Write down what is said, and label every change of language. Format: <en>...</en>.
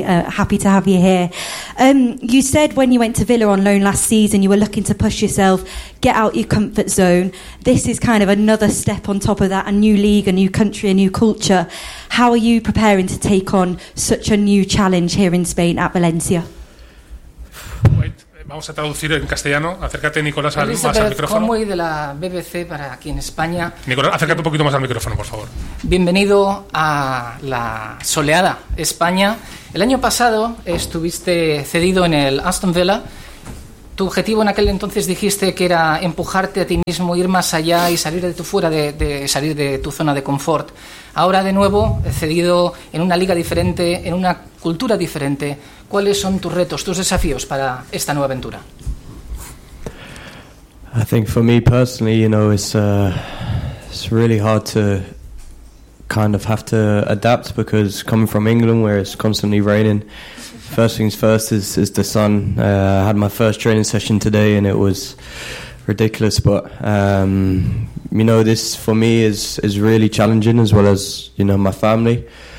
<en>Happy to have you here. You said when you went to Villa on loan last season, you were looking to push yourself, get out your comfort zone. This is kind of another step on top of that, a new league, a new country, a new culture. How are you preparing to take on such a new challenge here in Spain at Valencia?</en> <es>Wait, Vamos a traducir en castellano. Acércate, Nicolás, más al micrófono. Elizabeth Conway, de la BBC, para aquí en España. Nicolás, acércate un poquito más al micrófono, por favor. Bienvenido a la soleada España. El año pasado estuviste cedido en el Aston Villa. Tu objetivo en aquel entonces dijiste que era empujarte a ti mismo, ir más allá y salir de tu salir de tu zona de confort. Ahora de nuevo cedido en una liga diferente, en una cultura diferente. ¿Cuáles son tus retos, tus desafíos para esta nueva aventura?</es> <en>I think for me personally, you know, it's really hard to kind of have to adapt because coming from England where it's constantly raining. First things first is the sun. I had my first training session today and it was ridiculous, but you know, this for me is really challenging, as well as, you know, my family.</en>